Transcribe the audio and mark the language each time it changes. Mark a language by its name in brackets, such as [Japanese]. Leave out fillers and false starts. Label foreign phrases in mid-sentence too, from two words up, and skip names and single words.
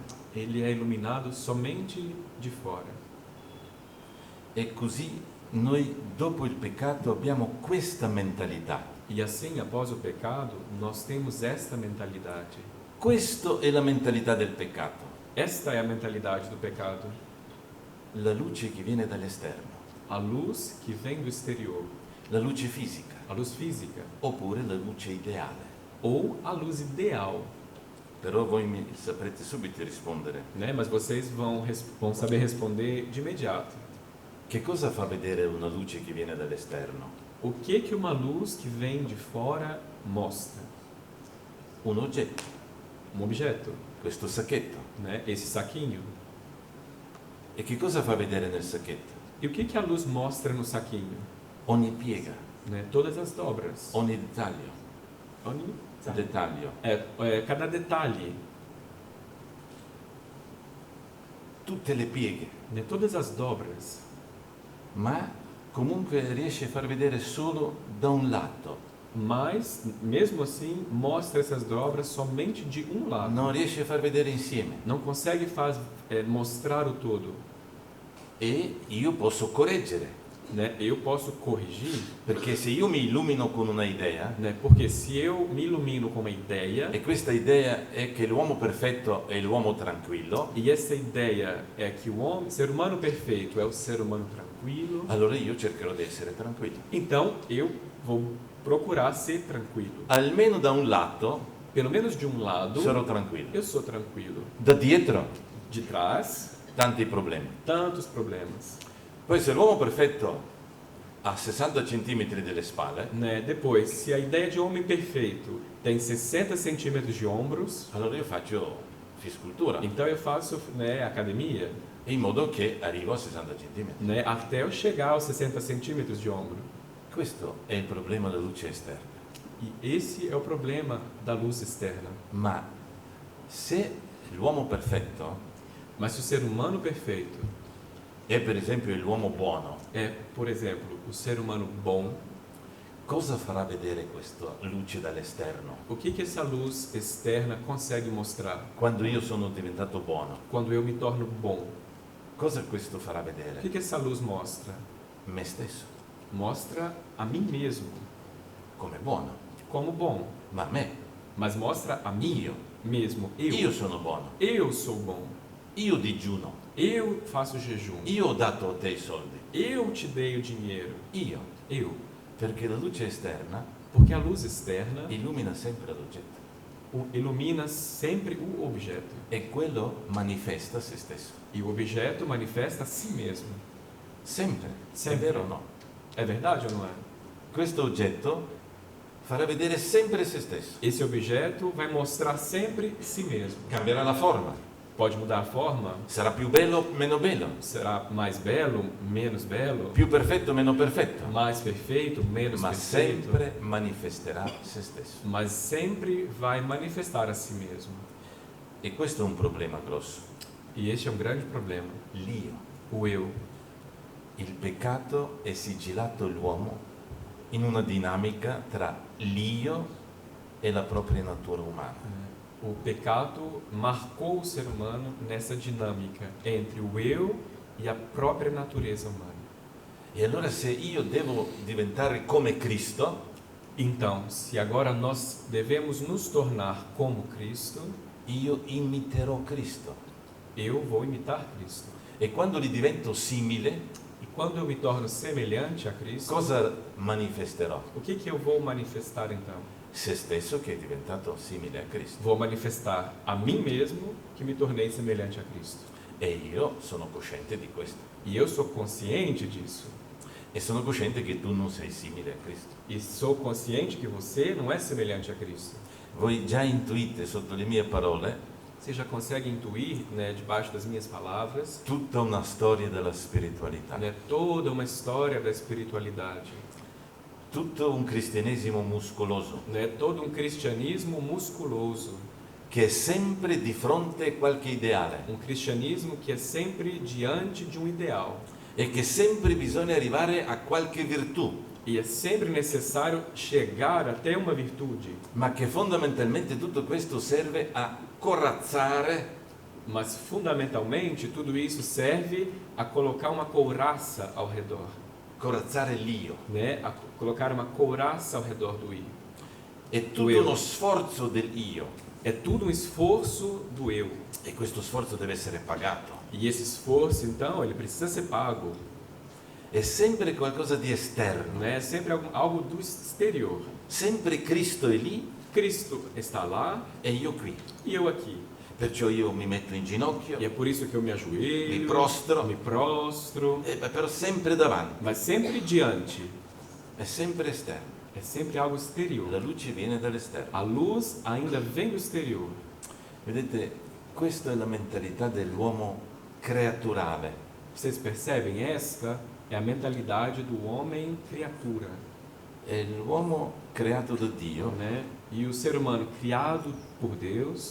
[Portuguese] Ele é iluminado somente de fora. [Italian] E così noi dopo il peccato abbiamo questa mentalità. [Portuguese] E assim, após o pecado, nós temos esta mentalidade. [Italian] Questa è la mentalità del peccato. [Portuguese] Esta é a mentalidade do pecado. [Italian] la luce che viene dall'esterno, [Portuguese] A luz que vem do exterior, [Italian] la luce fisica, [Portuguese] a luz física, [Italian] oppure la luce ideale. [Portuguese] ou a luz ideal, [Italian] Però voi mi saprete subito rispondere. [Portuguese] né? Mas vocês vão saber responder de imediato. [Italian] Che cosa fa vedere una luce che viene dall'esterno? [Portuguese] O que uma luz que vem de fora mostra? [Italian] Un oggetto, [Portuguese] Objeto, [Italian] questo sacchetto. [Portuguese] né? Esse saquinho. [Italian] E che cosa fa vedere nel sacchetto? [Portuguese] E o que a luz mostra no saquinho? [Italian] Ogni piega, [Portuguese] Né? Todas as dobras. [Italian] ogni dettaglio, dettaglio. [Portuguese] Cada detalhe, [Italian] Tutte le pieghe, [Portuguese] né? Todas as dobras. [Italian] ma comunque riesce a far vedere solo da un lato, [Portuguese] Mas, mesmo assim, mostra essas dobras somente de um lado. [Italian] non riesce a far vedere insieme. [Portuguese] Não consegue mostrar o todo. [Italian] E io posso correggere, [Portuguese] Né? Eu posso corrigir, [Italian] perché se io mi illumino con una idea, [Portuguese] né? Porque se eu me ilumino com uma ideia, [Italian] e questa idea è che l'uomo perfetto è l'uomo tranquillo, [Portuguese] e essa ideia é que o ser humano perfeito é o ser humano tranquilo, [Italian] allora io cercherò di essere tranquillo. [Portuguese] então eu vou procurar ser tranquilo. [Italian] Almeno da un lato [Portuguese] Pelo menos de um lado, [Italian] sarò tranquillo. [Portuguese] eu sou tranquilo. [Italian] Da dietro [Portuguese] De trás, [Italian] tanti problemi. [Portuguese] tantos problemas. [Italian] Poi se l'uomo perfetto ha 60 centimetri delle spalle, [Portuguese] Né? Depois, se a ideia de homem perfeito tem 60 centímetros de ombros, [Italian] allora io faccio fiscultura, [Portuguese] então eu faço, né, academia, [Italian] in modo che arrivo a 60 centimetri. [Portuguese] né, até eu chegar aos 60 centímetros de ombro. [Italian] Questo è il problema della luce esterna. [Portuguese] E esse é o problema da luz externa. [Italian] Ma se l'uomo perfetto [Portuguese] Mas se o ser humano perfeito [Italian] è per esempio l'uomo buono, [Portuguese] é, por exemplo, o ser humano bom, [Italian] cosa farà vedere questa luce dall'esterno? [Portuguese] o que essa luz externa consegue mostrar? [Italian] Quando io sono diventato buono, [Portuguese] Quando eu me torno bom, [Italian] cosa questo farà [Portuguese] o [Italian] vedere? [Portuguese] que essa luz mostra? [Italian] Me stesso, [Portuguese] Mostra a mim mesmo [Italian] come buono, [Portuguese] como bom, [Italian] ma me, [Portuguese] mas mostra a mim [Italian] io, [Portuguese] mesmo, [Italian] io sono buono, [Portuguese] eu sou bom, [Italian] io digiuno, [Portuguese] eu faço jejum, [Italian] io ho dato a te i soldi, [Portuguese] eu te dei o dinheiro, [Italian] io, [Portuguese] eu, [Italian] perché la luce esterna [Portuguese] porque a luz externa [Italian] illumina sempre l'oggetto [Portuguese] ilumina sempre o objeto [Italian] e quello manifesta se stesso, [Portuguese] e o objeto manifesta a si mesmo. [Italian] sempre, [Portuguese] Sempre. [Italian] è vero o no? [Portuguese] É verdade ou não é? [Italian] Questo oggetto farà vedere sempre se stesso, [Portuguese] Esse objeto vai mostrar sempre si mesmo. [Italian] cambierà la forma, [Portuguese] Pode mudar a forma, [Italian] sarà più bello, meno bello, [Portuguese] será mais belo, menos belo, [Italian] più perfetto, meno perfetto, [Portuguese] mais perfeito, menos [Italian] ma [Portuguese] perfeito, [Italian] sempre manifesterà se stesso. [Portuguese] mas sempre vai manifestar a si mesmo. [Italian] E questo è un problema grosso. [Portuguese] E este é um grande problema. [Italian] L'io, [Portuguese] O eu. [Italian] il peccato è sigillato l'uomo in una dinamica tra l'io e la propria natura umana. [Portuguese] O pecado marcou o ser humano nessa dinâmica entre o eu e a própria natureza humana. [Italian] E allora se io devo diventare come Cristo, [Portuguese] Então, se agora nós devemos nos tornar como Cristo, [Italian] io imiterò Cristo. [Portuguese] eu vou imitar Cristo. [Italian] E quando gli divento simile, [Portuguese] E quando eu me torno semelhante a Cristo, [Italian] cosa manifesterò? [Portuguese] o que eu vou manifestar então? [Italian] Se stesso che è diventato simile a Cristo. [Portuguese] Vou manifestar a mim mesmo que me tornei semelhante a Cristo. [Italian] E io sono cosciente di questo. [Portuguese] E eu sou consciente disso. [Italian] E sono cosciente che tu non sei simile a Cristo. [Portuguese] E sou consciente que você não é semelhante a Cristo. [Italian] Voi già intuite sotto le mie parole [Portuguese] Você já consegue intuir, né, debaixo das minhas palavras, [Italian] tutta una storia della spiritualità, [Portuguese] né, toda uma história da espiritualidade, [Italian] tutto un cristianesimo muscoloso [Portuguese] né, todo um cristianismo musculoso, [Italian] che è sempre di fronte a qualche ideale [Portuguese] um cristianismo que é sempre diante de um ideal [Italian] e che sempre bisogna arrivare a qualche virtù, [Portuguese] e é sempre necessário chegar até uma virtude, [Italian] ma che fondamentalmente tutto questo serve a corazzare [Portuguese] mas fundamentalmente tudo isso serve a colocar uma couraça ao redor, [Italian] l'io. [Portuguese] né, a colocar uma couraça ao redor do io. [Italian] È tutto io. uno sforzo del io [Portuguese] É tudo um esforço do eu. [Italian] e questo sforzo deve essere pagato. [Portuguese] E esse esforço, então, ele precisa ser pago. [Italian] È sempre qualcosa di esterno. [Portuguese] Né? É sempre algo do exterior. [Italian] Sempre Cristo è lì [Portuguese] Cristo está lá [Italian] e io qui. [Portuguese] e eu aqui. [Italian] Perciò io mi metto in ginocchio, [Portuguese] E é por isso que eu me ajoelho, [Italian] mi prostro, [Portuguese] me prostro, [Italian] però sempre davanti. [Portuguese] mas sempre diante. [Italian] È sempre esterno. [Portuguese] É sempre algo [Italian] La [Portuguese] exterior. [Italian] luce viene dall'esterno. [Portuguese] A luz ainda vem do exterior. [Italian] Vedete, questa è la mentalità dell'uomo creaturale. [Portuguese] Vocês percebem? Esta é a mentalidade do homem criatura. [Italian] È l'uomo creato da Dio [Portuguese] Né? E o ser humano criado por Deus,